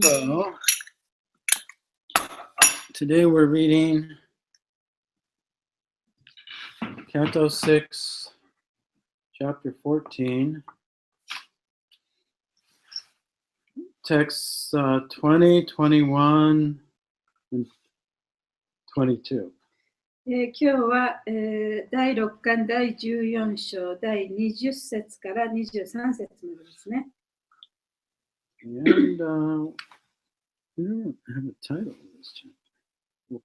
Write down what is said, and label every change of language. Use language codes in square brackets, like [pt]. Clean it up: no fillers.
[en] So, today we're reading Canto 6, Chapter 14, texts 20, 21, and 22. [ja] 今日は、第6巻第14章第20節から23節までですね。 [en] And we don't have a title of this chapter.